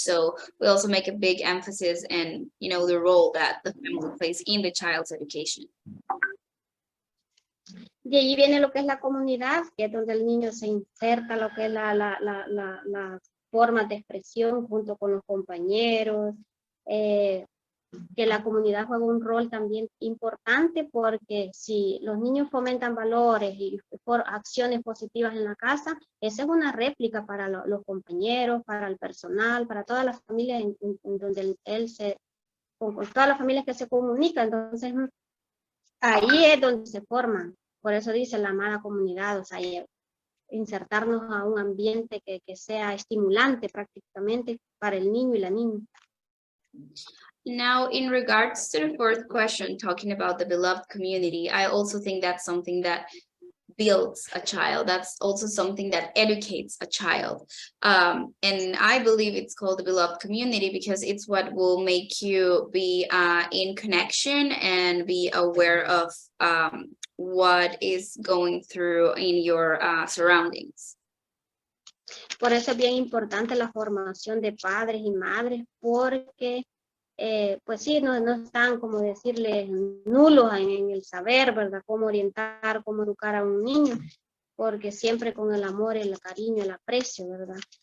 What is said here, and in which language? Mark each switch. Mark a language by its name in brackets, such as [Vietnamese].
[English] So we also make a big emphasis in, the role that the family plays in the child's education. [Spanish] De ahí viene lo que es la comunidad, que es donde el niño se inserta, lo que es la forma de expresión junto con los compañeros, que la comunidad juega un rol también importante, porque si los niños fomentan valores y acciones positivas en la casa, esa es una réplica para los compañeros, para el personal, para todas las familias en donde con todas las familias que se comunican. Entonces, ahí es donde se forman. Por eso dice la amada comunidad, o sea, insertarnos a un ambiente que sea estimulante prácticamente para el niño y la niña. [English] Now, in regards to the fourth question, talking about the beloved community, I also think that's something that builds a child. That's also something that educates a child. And I believe it's called the beloved community because it's what will make you be in connection and be aware of what is going through in your surroundings. [Spanish] Por eso es bien importante la formación de padres y madres, porque pues sí, no están, como decirles, nulos en el saber, ¿verdad? Cómo orientar, cómo educar a un niño, porque siempre con el amor, el cariño, el aprecio, ¿verdad?